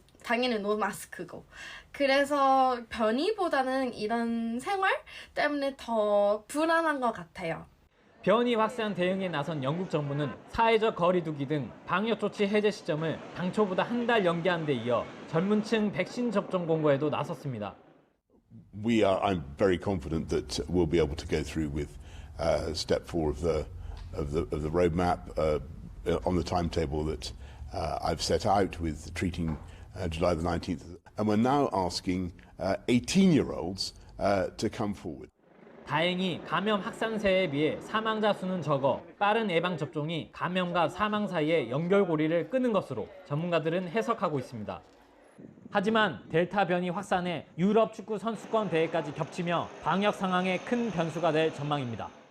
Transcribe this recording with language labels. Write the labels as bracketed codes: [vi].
[ko] 당연히 노 마스크고. 그래서 변이보다는 이런 생활 때문에 더 불안한 것 같아요. 변이 확산 대응에 나선 영국 정부는 사회적 거리 두기 등 방역 조치 해제 시점을 당초보다 한 달 연기한 데 이어 젊은 층 백신 접종 공고에도 나섰습니다. [en] I'm very confident that we'll be able to go through with step 4 of the roadmap on the timetable that I've set out with treating July the 19th. And we're now asking 18-year-olds to come forward. [ko] 다행히 감염 확산세에 비해 사망자 수는 적어 빠른 예방 접종이 감염과 사망 사이의 연결고리를 끄는 것으로 전문가들은 해석하고 있습니다. 하지만 델타 변이 확산에 유럽 축구 선수권 대회까지 겹치며 방역 상황에 큰 변수가 될 전망입니다.